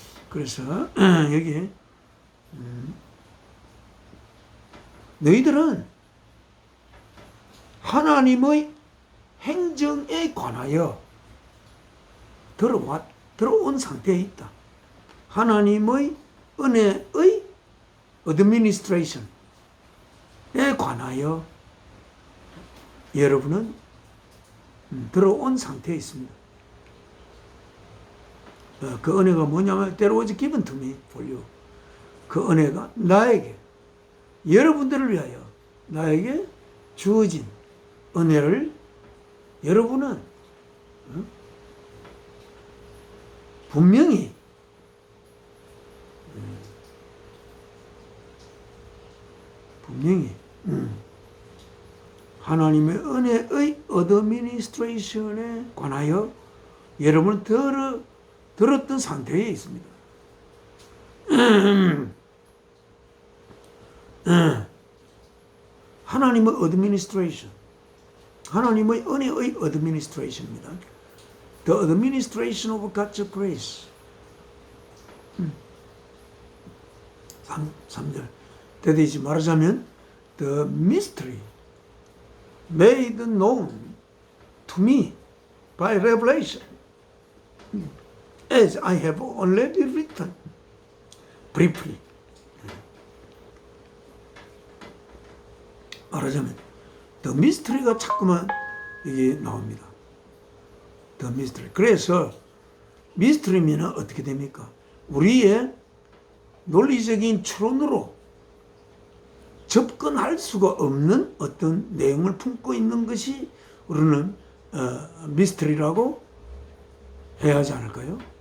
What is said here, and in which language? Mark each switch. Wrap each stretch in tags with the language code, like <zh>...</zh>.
<ko>그래서 여기 너희들은 하나님의 행정에 관하여 들어온 상태에 있다. 하나님의 은혜의 administration에 관하여 여러분은 들어온 상태에 있습니다. 그 은혜가 뭐냐면</ko> <en>That was given to me for you.</en> <ko>그 은혜가 나에게, 여러분들을 위하여 나에게 주어진 은혜를 여러분은 분명히 하나님의 은혜의 어드미니스트레이션에 관하여 여러분은 들었던 상태에 있습니다. 하나님의 어드미니스트레이션, 하나님의 은혜의 어드미니스트레이션입니다.</ko> <en>The administration of God's grace.</en> <ko>3절. 대대지 말하자면</ko> <en>The mystery made known to me by revelation, as I have already written briefly.</en> <ko>말하자면 The mystery가 자꾸만 이게 나옵니다.</ko> <en>The mystery.</en> <ko>그래서 미스터리면 어떻게 됩니까? 우리의 논리적인 추론으로 접근할 수가 없는 어떤 내용을 품고 있는 것이 우리는 미스터리라고 해야 하지 않을까요?</ko>